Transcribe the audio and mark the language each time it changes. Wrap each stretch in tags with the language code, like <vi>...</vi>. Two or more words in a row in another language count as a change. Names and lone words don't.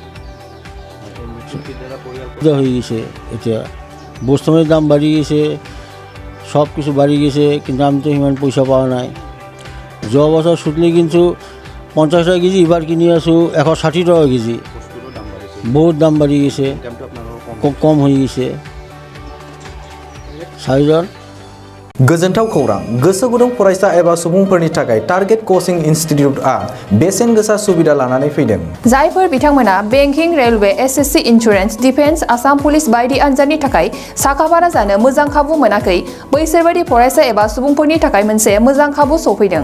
<as>হৈ গৈছে এতিয়া বস্তুৰ দাম বাঢ়ি গৈছে সব কিছু বাঢ়ি গৈছে কিন্তু আমিতো সিমান পইচা পোৱা নাই যোৱা বছৰ চুটলি কিন্তু 50 টকা কেজি এইবাৰ কিনি আছোঁ 160 টকা কেজি বহুত দাম বাঢ়ি গৈছে কম হৈ গৈছে 4জন</as> <brx>गोजोनथाव खौरां गोसो गुदुं फरायसा एबा सुबुंफोरनि थाखाय</brx> <en>target coaching institute</en> <brx>बेसेन गोसा सुबिदा लानानै फैदों जायफोर बिथांमोना बेंकिं रेलवे एसएससी इन्सुरेन्स डिफेन्स आसाम पुलिस बायदि आनजादनि थाखाय साखाफारा जानो मोजां खाबु मोनाखै बैसोर बायदि फरायसा एबा सुबुंफोरनि थाखाय मोनसे मोजां खाबु सफैदों</brx>